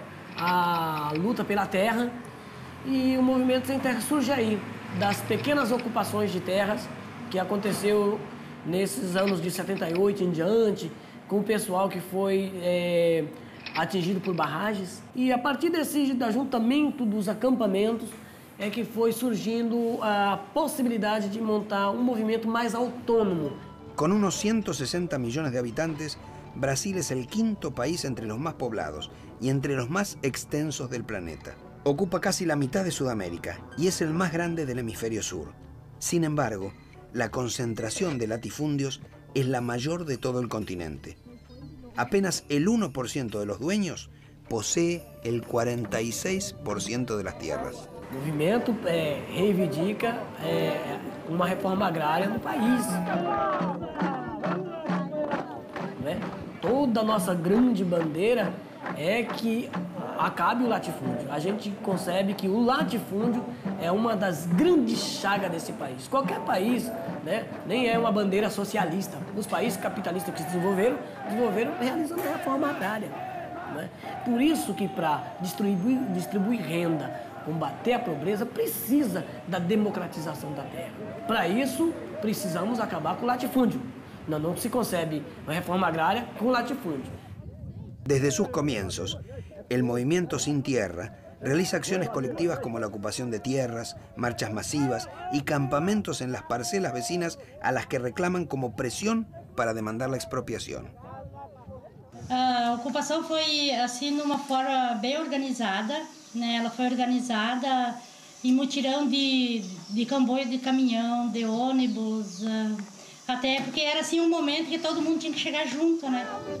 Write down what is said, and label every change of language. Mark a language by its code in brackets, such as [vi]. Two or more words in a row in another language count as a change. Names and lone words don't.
[pt] A luta pela terra e o Movimento Sem Terra surge aí, das pequenas ocupações de terras que aconteceu nesses anos de 78 em diante, com o pessoal que foi atingido por barragens. E a partir desse ajuntamento dos acampamentos é que foi surgindo a possibilidade de montar um movimento mais autônomo. [es] Con unos 160 millones de habitantes, Brasil es el quinto país entre los más poblados y entre los más extensos del planeta. Ocupa casi la mitad de Sudamérica y es el más grande del hemisferio sur. Sin embargo, la concentración de latifundios es la mayor de todo el continente. Apenas el 1% de los dueños posee el 46% de las tierras. [pt] O movimento reivindica uma reforma agrária no país. Né? Toda a nossa grande bandeira é que acabe o latifúndio. A gente concebe que o latifúndio é uma das grandes chagas desse país. Qualquer país, né, nem é uma bandeira socialista. Os países capitalistas que se desenvolveram realizando a reforma agrária. Né? Por isso que para distribuir renda, combater a pobreza, precisa da democratização da terra. Para isso, precisamos acabar com o latifúndio. Não se concebe uma reforma agrária com latifúndio. [es] Desde sus comienzos, el Movimiento Sin Tierra realiza acciones colectivas como la ocupación de tierras, marchas masivas y campamentos en las parcelas vecinas a las que reclaman como presión para demandar la expropiación. [pt] A ocupação foi assim de uma forma bem organizada, né? Ela foi organizada em mutirão de comboio de caminhão, de ônibus, até porque era assim um momento que todo mundo tinha que chegar junto, né?